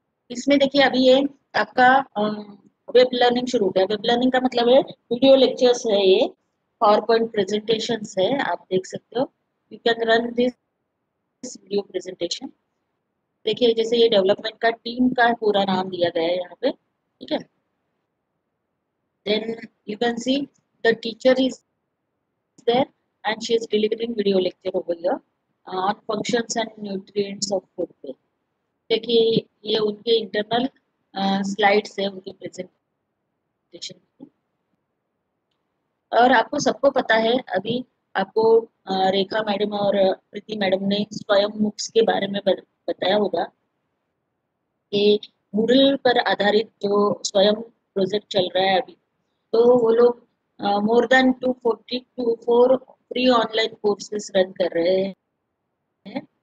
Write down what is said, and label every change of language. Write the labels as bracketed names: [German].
[Hindi] इसमें देखिए अभी ये आपका वेब लर्निंग शुरू हो गया। वेब लर्निंग का मतलब है वीडियो लेक्चर्स है, ये पावर पॉइंट प्रेजेंटेशंस है, आप देख सकते हो। [English] You can run this video presentation. [Hindi] देखिए जैसे ये डेवलपमेंट का टीम का पूरा नाम दिया गया है यहाँ पे। ठीक है, [English] then you can see the teacher is there and she is delivering video lecture over here on functions and nutrients of food पे। [Hindi] देखिए ये उनके इंटरनल स्लाइड्स है उनके प्रेजेंटेशन की। और आपको सबको पता है अभी आपको रेखा मैडम और प्रीति मैडम ने स्वयं मुक्स के बारे में बताया होगा कि मूडल पर आधारित जो स्वयं प्रोजेक्ट चल रहा है अभी, तो वो लोग more than 244 free online courses run कर रहे हैं।